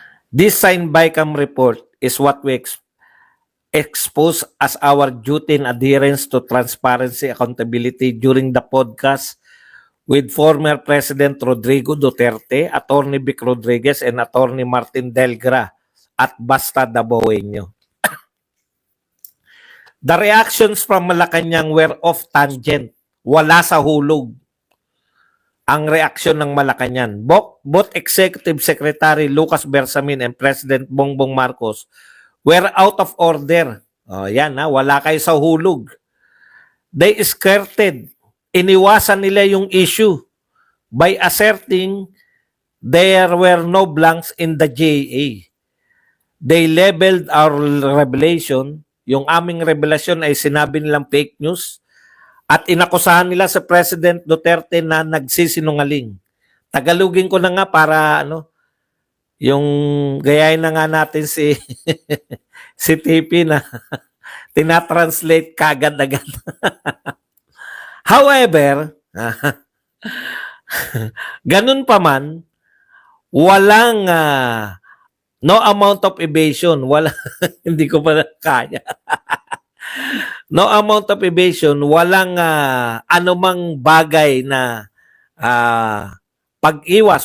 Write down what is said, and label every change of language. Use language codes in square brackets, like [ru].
[en] This signed BICAM report is what we expose as our duty and adherence to transparency accountability during the podcast with former President Rodrigo Duterte, Attorney Vic Rodriguez, and Attorney Martin Delgra at Basta Dabawenyo. The reactions from Malacanang were off tangent. [tl] Wala sa hulog ang reaksyon ng Malacanang. [en] Both Executive Secretary Lucas Bersamin and President Bongbong Marcos were out of order. [tl] Yan wala kayo sa hulog. [en] They skirted. [tl] Iniwasan nila yung [en] issue by asserting there were no blanks in the JA. They labeled our revelation. [tl] Yung aming revelasyon ay sinabi nilang fake news at inakusahan nila sa President Duterte na nagsisinungaling. Tagalogin ko na nga para yung gayahin na nga natin si si TP na tinatranslate kagad-agad. [en] However, [tl] ganun pa man, walang [en] no amount of evasion. [tl] Wala, hindi ko pa kaya. [en] No amount of evasion. [tl] Walang anumang bagay na pag-iwas.